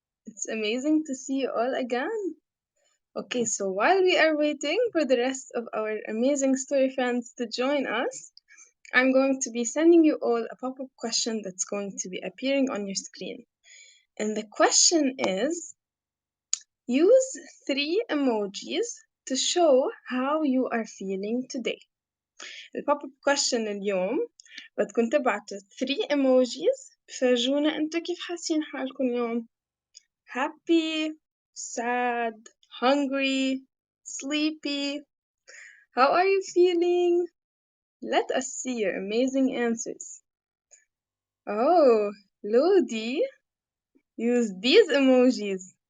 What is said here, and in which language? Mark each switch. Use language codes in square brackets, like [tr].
[en] It's amazing to see you all again. Okay, so while we are waiting for the rest of our amazing story fans to join us, I'm going to be sending you all a pop-up question that's going to be appearing on your screen. And the question is, use 3 emojis to show how you are feeling today. [ar] البوب اب كويشن اليوم بدكم تبعتوا 3 emojis بفرجونا انتو كيف حاسين حالكم اليوم. [en] Happy, sad, hungry, sleepy. How are you feeling? Let us see your amazing answers. Oh, Lodi used these emojis.